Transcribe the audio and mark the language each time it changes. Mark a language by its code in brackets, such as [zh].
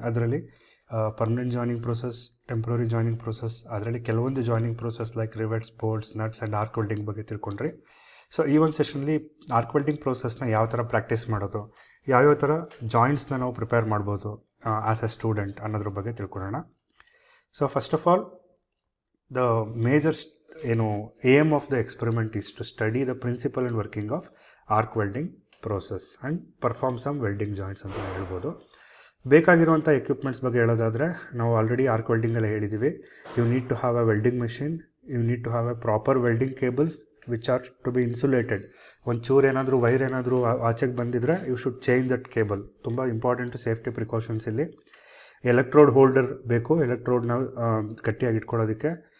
[kn] ಅದರಲ್ಲಿ permanent joining process, temporary joining process, ಅದರಲ್ಲಿ ಕೆಲವೊಂದು joining process like rivets, bolts, nuts and arc welding ಬಗ್ಗೆ ತಿಳ್ಕೊಂಡ್ರಿ. So ಈ ಒಂದು ಸೆಷನ್ಲಿ ಆರ್ಕ್ ವೆಲ್ಡಿಂಗ್ ಪ್ರೋಸೆಸ್ನ ಯಾವ ಥರ ಪ್ರಾಕ್ಟೀಸ್ ಮಾಡೋದು, ಯಾವ್ಯಾವ ಥರ ಜಾಯಿಂಟ್ಸ್ನ ನಾವು ಪ್ರಿಪೇರ್ ಮಾಡ್ಬೋದು [en] as a student [kn] ಅನ್ನೋದ್ರ ಬಗ್ಗೆ ತಿಳ್ಕೊಳ್ಳೋಣ. [en] so first of all, the major aim of the experiment is to study the principle and working of arc welding process and perform some welding joints [kn] ಅಂತ ಹೇಳ್ಬೋದು. ಬೇಕಾಗಿರುವಂಥ ಎಕ್ವಿಪ್ಮೆಂಟ್ಸ್ ಬಗ್ಗೆ ಹೇಳೋದಾದರೆ, ನಾವು ಆಲ್ರೆಡಿ ಆರ್ಕ್ ವೆಲ್ಡಿಂಗಲ್ಲಿ ಹೇಳಿದ್ದೀವಿ. [en] You need to have a welding machine, you need to have a proper welding cables which are to be insulated. [kn] ಒಂದು ಚೂರು ಏನಾದರೂ ವೈರ್ ಏನಾದರೂ ಆಚೆಗೆ ಬಂದಿದ್ರೆ [en] You should change that cable. [kn] ತುಂಬ ಇಂಪಾರ್ಟೆಂಟ್ ಸೇಫ್ಟಿ ಪ್ರಿಕಾಷನ್ಸ್ ಇಲ್ಲಿ. Electrode holder ಬೇಕು, ಎಲೆಕ್ಟ್ರೋಡ್ನ ಗಟ್ಟಿಯಾಗಿ ಇಟ್ಕೊಳ್ಳೋದಕ್ಕೆ.